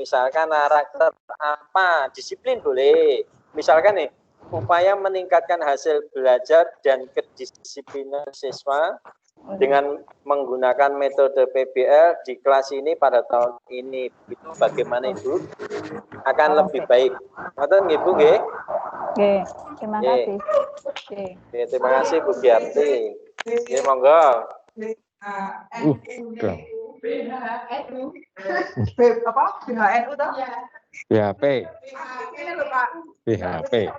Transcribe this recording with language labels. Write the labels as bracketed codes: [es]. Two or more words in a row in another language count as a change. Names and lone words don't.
[id] Misalkan karakter apa? Disiplin boleh. Misalkan nih, upaya meningkatkan hasil belajar dan kedisiplinan siswa dengan menggunakan metode PBL di kelas ini pada tahun ini. Itu bagaimana Ibu? Akan lebih baik. [jv] Ngoten nggih Bu nggih? [id] Terima kasih. Terima kasih Bu Giarti. [jv] Nggih monggo. [id] BHNU toh? BHP. Ini loh Pak. BHP.